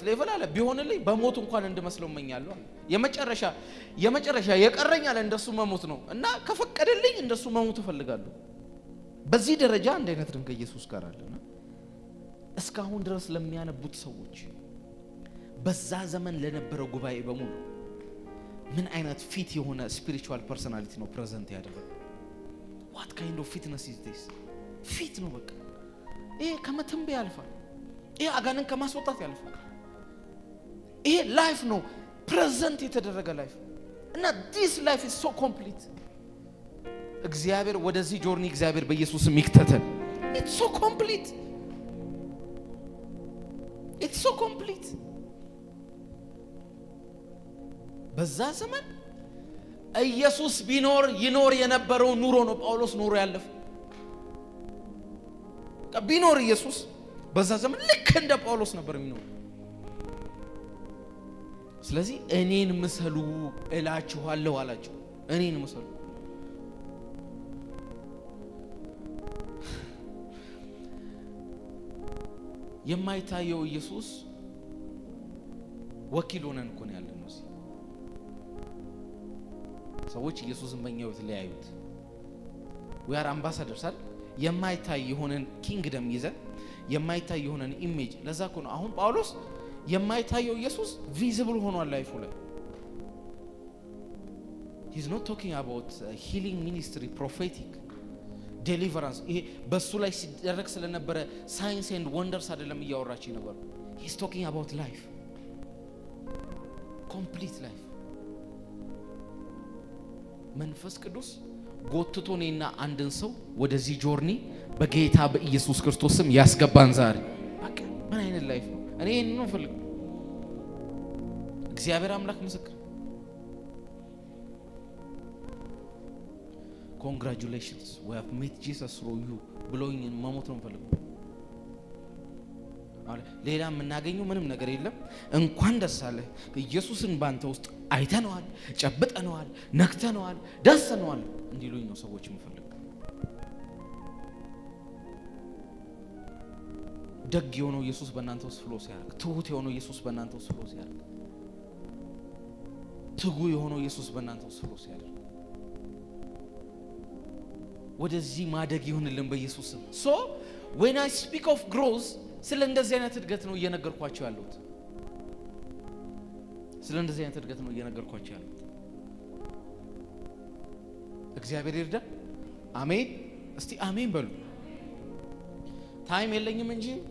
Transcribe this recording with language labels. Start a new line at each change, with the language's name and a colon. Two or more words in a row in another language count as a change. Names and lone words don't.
Amharic: ሌቭል አለ ቢሆንልኝ በሞት እንኳን እንድመስለው እመኛለሁ አለ። የመጨረሻ የቀረኝ አለ እንደሱ መሞት ነው እና ከፈቀደልኝ እንደሱ መሞት እፈልጋለሁ። በዚህ ደረጃ አንድ አይነት ድንቅ ኢየሱስ ጋር አለና እስካሁን ድረስ ለሚያነቡት ሰዎች በዛ ዘመን ለነበረው ጉባኤ በሙሉ ምን አይነት ፊት የሆነ
English: spiritual personality
Amharic: ነው ፕሬዘንት ያደረገው?
English: what kind of fitness is this?
Amharic: ፊት ነው በቃ ይሄ ከመተንበይ ያልፋል። ይሄ አጋንን ከማስወጣት ያልፋል። ይሄ ላይፍ ነው ፕሬዘንት የተደረገ ላይፍ እና
English: this life is so complete።
Amharic: እግዚአብሔር ወደዚህ ጆርኒ እግዚአብሔር በኢየሱስም ይክተተን።
English: it's so complete it's so complete።
Amharic: በዛ ዘመን ኢየሱስ ቢኖር ይኖር የነበረው ኑሮ ነው ጳውሎስ ኑሮ ያለፈው። ቢኖር ኢየሱስ በዛ ዘመን ልክ እንደ ጳውሎስ ነበር የሚኖር። ስለዚህ እኔን ምሰሉ እላችኋለሁ አላቸው። እኔን ምሰሉ። የማይታየው ኢየሱስ ወኪል ሆነን እኮ ነው ያለነው። ሰዎች ኢየሱስን በእኛው ተለያዩት።
English: we are ambassadors
Amharic: አይደል? የማይታይ የሆነን ኪንግደም ይዘን የማይታይ የሆነን ኢሜጅ። ለዛ እኮ ነው አሁን ጳውሎስ የማይታየው ኢየሱስ ቪዚብል ሆኗል ላይፉ ላይ።
English: he is not talking about healing ministry, prophetic deliverance።
Amharic: ይሄ በሱ ላይ ሲደረግ ስለነበረ
English: signs and wonders
Amharic: አይደለም እያወራችሁ ነበር።
English: he is talking about life, complete life።
Amharic: መንፈስ ቅዱስ ጎትቶኔና አንድን ሰው ወደዚህ ጆርኒ በጌታ በኢየሱስ ክርስቶስ ስም ያስገባን ዛሬ። በቃ ምን አይነት ላይፍ ነው? እኔ ይሄን ነው ፈልግ። እግዚአብሔር አምላክ ምስክር።
English: Congratulations, we have met Jesus through you
Amharic: ብሎኝ መሞት ነው ፈልግ። ሌላ የምናገኘው ምንም ነገር የለም። እንኳን ደስ አለ ኢየሱስን ባንተ ውስጥ አይተነዋል፣ ጨብጠነዋል፣ ነክተነዋል፣ ደሰነዋል እንዲሉኝ ነው ሰዎች የሚፈልጉ። ደግ የሆነው ኢየሱስ በእናንተ ውስጥ ፍሎ ሲያደርግ፣ ትሁት የሆነው ኢየሱስ በእናንተ ውስጥ ፍሎ ሲያደርግ፣ ትጉ የሆነው ኢየሱስ በእናንተ ውስጥ ፍሎ ሲያደርግ ወደዚህ ማደግ ይሁንልን በኢየሱስ ስም።
English: so when I speak of growth
Amharic: ስለ እንደዚህ አይነት እድገት ነው እየነገርኳችሁ ያለሁት። ስለ እንደዚህ አይነት እድገት ነው እየነገርኳችሁ ያለሁት። እግዚአብሔር ይርዳ። አሜን። እስቲ አሜን በሉ። ታይም የለኝም እንጂ